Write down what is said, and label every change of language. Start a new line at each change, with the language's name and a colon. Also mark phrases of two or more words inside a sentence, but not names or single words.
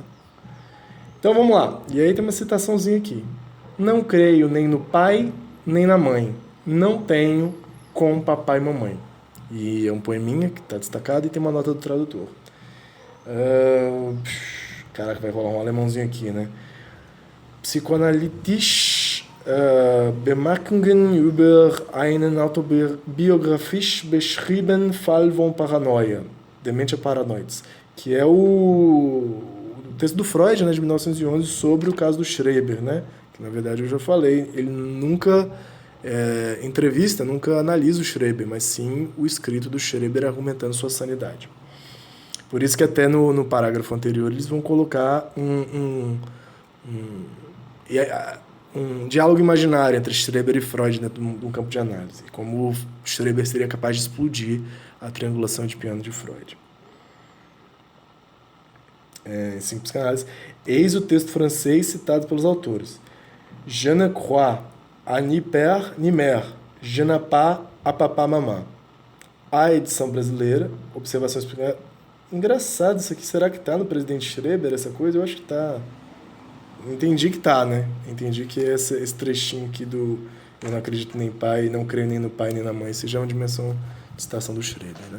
Portuguese: Então vamos lá. E aí tem uma citaçãozinha aqui. Não creio nem no pai, nem na mãe. Não tenho com papai e mamãe. E é um poeminha que está destacado e tem uma nota do tradutor. Caraca, vai rolar um alemãozinho aqui, né?
German: Psychoanalytisch Bemerkungen über einen autobiografisch beschriebenen Fall von Paranoia. Dementia paranoides.
Portuguese: Que é o texto do Freud, né, de 1911, sobre o caso do Schreber, né? Que, na verdade, eu já falei, ele nunca entrevista, nunca analisa o Schreber, mas sim o escrito do Schreber argumentando sua sanidade. Por isso que até no parágrafo anterior eles vão colocar um diálogo imaginário entre Schreber e Freud dentro de um campo de análise, como o Schreber seria capaz de explodir a triangulação de piano de Freud. Em psicanálise. Eis o texto francês citado pelos autores.
French: Je ne crois à ni père ni mère. Je n'ai pas à papa mamã.
Portuguese: A edição brasileira, observações psicanálise. Engraçado isso aqui. Será que tá no Presidente Schreber essa coisa? Eu acho que tá. Entendi que tá, né? Entendi que esse trechinho aqui do eu não acredito nem pai, não creio nem no pai nem na mãe, seja uma dimensão de citação do Schreber, né?